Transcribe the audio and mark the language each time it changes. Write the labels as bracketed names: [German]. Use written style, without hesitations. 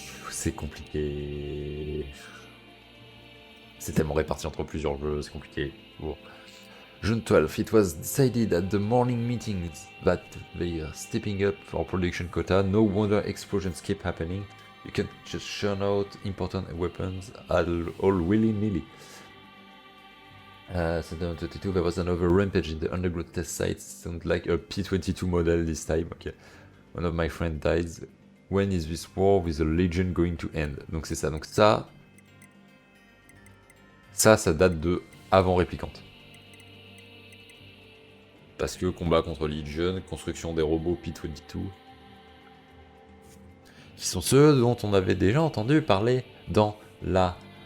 [French] C'est compliqué. C'est tellement réparti entre plusieurs jeux, c'est compliqué. Bon. [English] June 12th, it was decided at the morning meetings that they are stepping up for production quota. No wonder explosions keep happening. You can't just churn out important weapons all willy-nilly. September 22, there was another rampage in the underground test site. Sounds like a P-22 model this time. Okay. One of my friends died. When is this war with the Legion going to end? [French] Donc c'est ça. Donc ça date de avant Réplicante. Parce que combat contre Legion, construction des robots P-22, qui sont ceux dont on avait déjà entendu parler dans la...